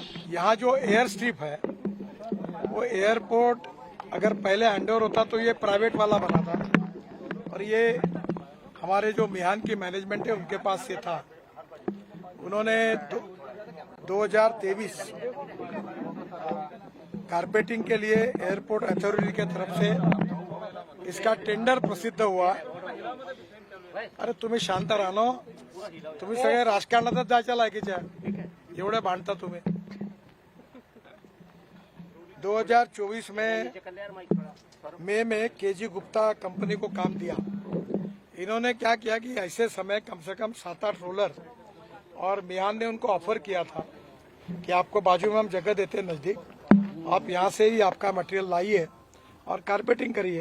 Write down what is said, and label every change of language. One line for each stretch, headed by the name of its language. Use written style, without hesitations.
Hindi: यहाँ जो air strip है वो एयरपोर्ट अगर पहले हैंडओवर होता तो ये प्राइवेट वाला बना था, और ये हमारे जो मिहान की मैनेजमेंट है उनके पास ये था। उन्होंने 2023 कारपेटिंग के लिए एयरपोर्ट अथॉरिटी की तरफ से इसका टेंडर प्रसिद्ध हुआ।
Marathi: अरे तुम्ही शांत राहा नो, तुम्ही सगळे राजकारणातच जायच्या लायकीच्या, एवढे भांडता तुम्ही।
Hindi: 2024 में मई में केजी गुप्ता कंपनी को काम दिया। इन्होंने क्या किया कि ऐसे समय कम से कम 7-8 रोलर, और मिहान ने उनको ऑफर किया था कि आपको बाजू में हम जगह देते हैं नजदीक, आप यहाँ से ही आपका मटेरियल लाइए और कारपेटिंग करिए।